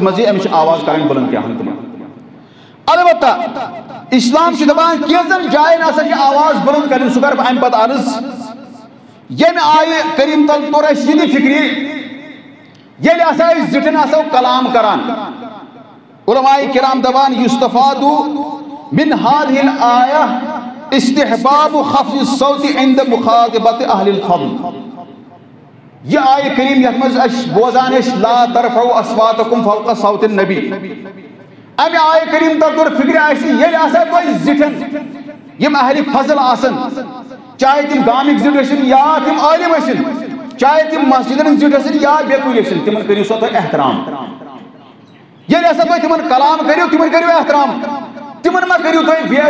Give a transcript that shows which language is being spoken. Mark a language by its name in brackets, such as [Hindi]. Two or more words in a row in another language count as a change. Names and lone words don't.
[Kashmiri] منٛز یی أمِس چھِ آواز کرٕنۍ بلند کینٛہہ تِمن البتہ اسلام چھُ دپان کینٛژن جاین ہسا چھِ آواز بلند کرٕنۍ سُہ کرٕ بہٕ امہِ پتہٕ عرض ییٚمہِ آیہِ کریم تل توٚر اَسہِ یہِ تہِ فکرِ ییٚلہِ ہسا أسۍ زِٹھٮ۪ن آسو کلام کران علماء کرام دپان [Arabic] یُستفاد من هذه الآیہ استحباب خفض الصوت عند مخاطبت اہل الفضل [Kashmiri] یہ آیہ کریم یتھ منٛز أسۍ بوزان ٲسۍ [Arabic] لا ترفعوا اصواتکم فوق صوت النبی [Kashmiri] امہ آیہ کریم تر طور فکر آسی یل آسا تو زٹھن یم اہل فضل آسن چاہے تم گامک زٹ ٲسِن یا تم عالم ٲسِن چاہے تم مسجدن زٹ ٲسِن یا بیکوٗلۍ ٲسِن تمن کٔرِو سا تُہۍ احترام یل ہسا تُہۍ تمن کلام کٔرِو تمن کٔرِو احترام تمن ما کٔرِو تُہۍ بے